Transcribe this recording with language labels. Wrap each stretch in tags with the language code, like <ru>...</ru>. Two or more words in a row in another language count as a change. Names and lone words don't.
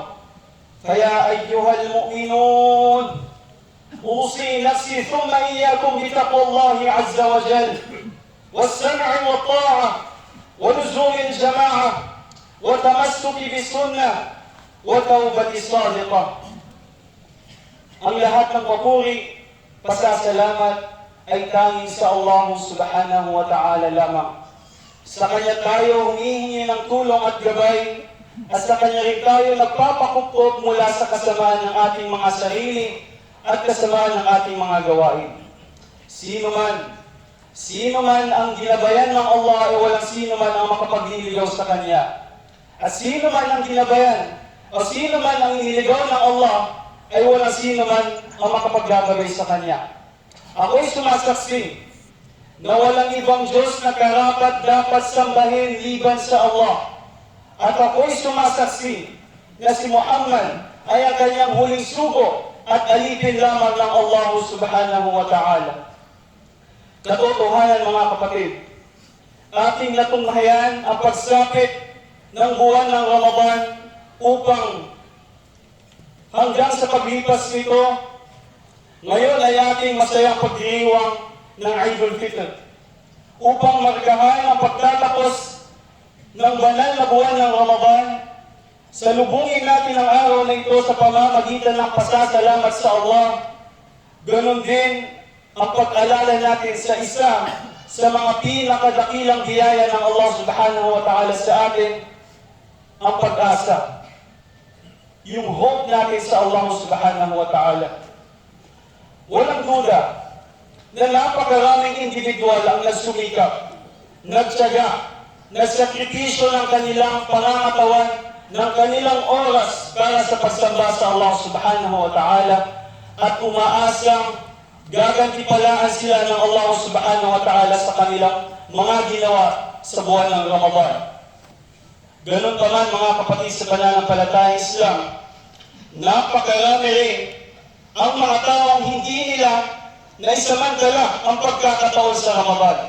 <ar>فيا أيها المؤمنون، أوصي نفسي ثم إياكم بتقوى الله عز وجل، والسمع والطاعة، ولزوم الجماعة، وتمسك بالسنة، وتوبة صادقة.</ar> <tl>Ang lahat ng papuri, pasasalamat ay tanging sa Allah</tl> <ar>سبحانه وتعالى</ar> <tl>lamang. Sa Kanya tayo humihingi ng tulong at gabay, at sa Kanya rin tayo nagpapakupkop mula sa kasamaan ng ating mga sarili at kasamaan ng ating mga gawain. Sino man ang ginabayan ng Allah ay walang sino man ang makapagliligaw sa Kanya. At sino man ang ginabayan o sino man ang iniligaw ng Allah ay walang sino man ang makapaglagabay sa Kanya. Ako'y sumasaksi na walang ibang Diyos na karapat dapat sambahin liban sa Allah. At ako'y sumasaksi na si Muhammad ay ang Kanyang huling sugo at alipin lamang ng Allah</tl> <ar>سبحانه وتعالى.</ar> <tl>Katotohanan mga kapatid, ating natunghayan ang pagsapit ng buwan ng Ramadan upang hanggang sa paglipas nito, ngayon ay ating masayang pagdiriwang ng Eidul Fitr upang markahan ang pagtatapos ng banal na buwan ng Ramadan. Salubungin natin ang araw na ito sa pamamagitan ng pasasalamat sa Allah. Ganon din ang pag-alala natin sa isa sa mga pinakadakilang biyaya ng Allah</tl> <ar>سبحانه وتعالى</ar> <tl>sa atin, ang pag-asa. Yung hope natin sa Allah</tl> <ar>سبحانه وتعالى.</ar> <tl>Walang duda na napakaraming individual ang nagsumikap, nagtiyaga, nagsakripisyo ng kanilang pangangatawan, ng kanilang oras para sa pagsamba sa Allah</tl> <ar>سبحانه وتعالى,</ar> <tl>at umaasang gagantipalaan sila ng Allah</tl> <ar>سبحانه وتعالى</ar> <tl>sa kanilang mga ginawa sa buwan ng Ramadan. Ganun pa man mga kapatid sa pananampalatayang Islam, napakarami rin ang mga taong hindi nila naisamantala ang pagkakataon sa Ramadan.</tl>